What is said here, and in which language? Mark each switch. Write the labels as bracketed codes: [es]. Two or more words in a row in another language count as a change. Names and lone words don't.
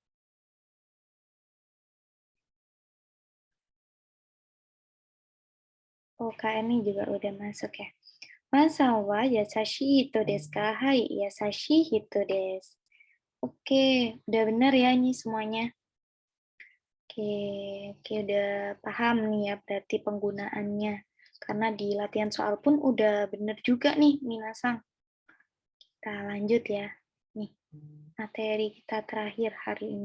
[id] Oh, Kak Eni juga udah masuk ya. [ja] Masaは優しい人ですか? はい、優しい人です. [id] Oke, udah benar ya ini semuanya. Oke, oke udah paham nih ya berarti penggunaannya. Karena di latihan soal pun udah bener juga nih, Minasang. Kita lanjut ya. Nih, materi kita terakhir hari ini.